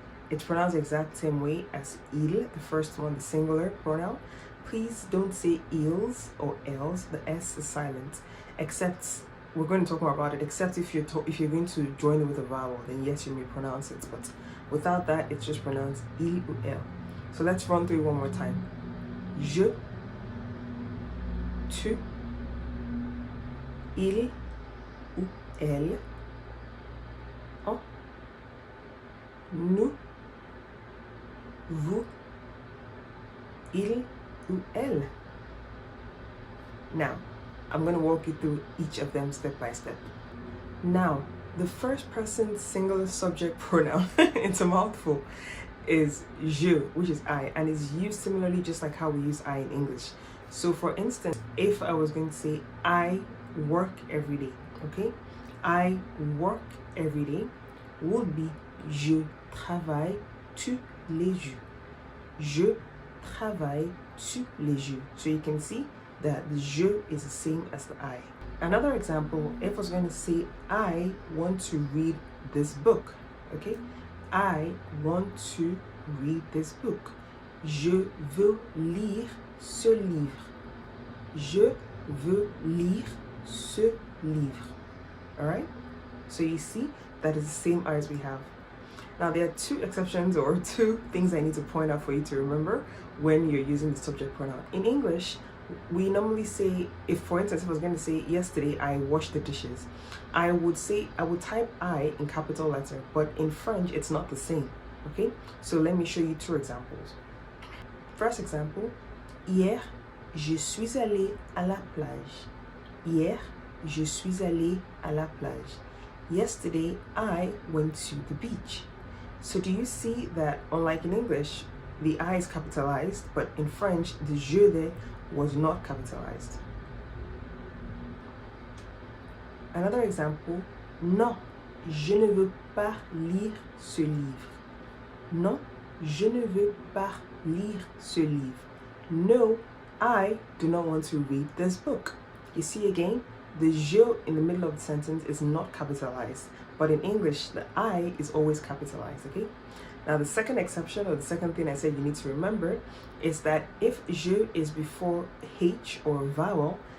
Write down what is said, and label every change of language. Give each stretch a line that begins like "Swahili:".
English: It's pronounced the exact same way as il, the first one, the singular pronoun. Please don't say ils or elles. The S is silent. Except, we're going to talk more about it, except if you're going to join it with a vowel, then yes, you may pronounce it. But without that, it's just pronounced
French: il ou elle.
English: So let's run through it one more time.
French: Je, tu, il, ou elle, on, nous, vous, il ou elle.
English: Now, I'm going to walk you through each of them step by step. Now, the first person singular subject pronoun, it's a mouthful, is je, which is I, and is used similarly just like how we use I in English. So for instance, if I was going to say, I work every day, okay? I work every day would be
French: je travaille tous les jours. Je travaille tous les jours.
English: So you can see that the je is the same as the I. Another example, if I was going to say, I want to read this book, okay? I want to read this book.
French: Je veux lire ce livre. Je veux lire ce livre.
English: Alright? So you see, that is the same I as we have. Now there are two exceptions or two things I need to point out for you to remember when you're using the subject pronoun. In English, we normally say, if for instance, if I was going to say, yesterday I washed the dishes, I would type I in capital letter, but in French, it's not the same. Okay? So let me show you two examples. First example,
French: hier, je suis allé à la plage. Hier, je suis allé à la plage.
English: Yesterday, I went to the beach. So do you see that, unlike in English, the I is capitalized, but in French, the je there was not capitalized. Another example,
French: non, je ne veux pas lire ce livre. Non, je ne veux pas lire ce livre.
English: No, I do not want to read this book. You see again, the je in the middle of the sentence is not capitalized, but in English, the I is always capitalized, okay? Now, the second exception, or the second thing I said you need to remember, is that if je is before H or vowel,